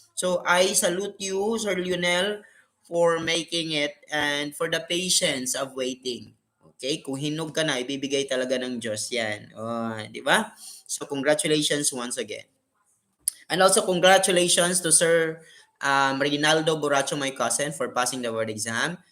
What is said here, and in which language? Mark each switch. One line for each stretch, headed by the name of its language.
English: So, I salute you, Sir Lionel, for making it and for the patience of waiting. Okay?
Filipino: Kung hinog ka na, ibibigay talaga ng Diyos yan. Oh, di ba?
English: So, congratulations once again. And also, congratulations to Sir Reginaldo Borracho, my cousin, for passing the board exam.